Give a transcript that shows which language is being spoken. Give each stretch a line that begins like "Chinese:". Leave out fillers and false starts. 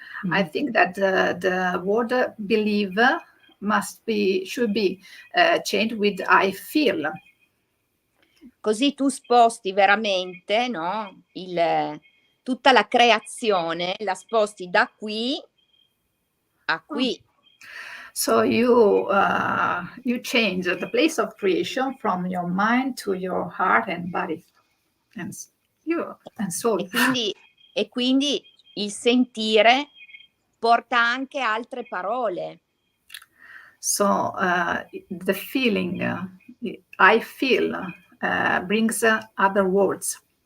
English: I think that the word believe should be changed with I feel.
Italian: Così tu sposti veramente, no? Tutta la creazione la sposti da qui a qui.
English: So you change the place of creation from your mind to your heart and body and soul.
Italian: E quindi il sentire porta anche altre parole.
English: So the feeling, I feel, brings other words.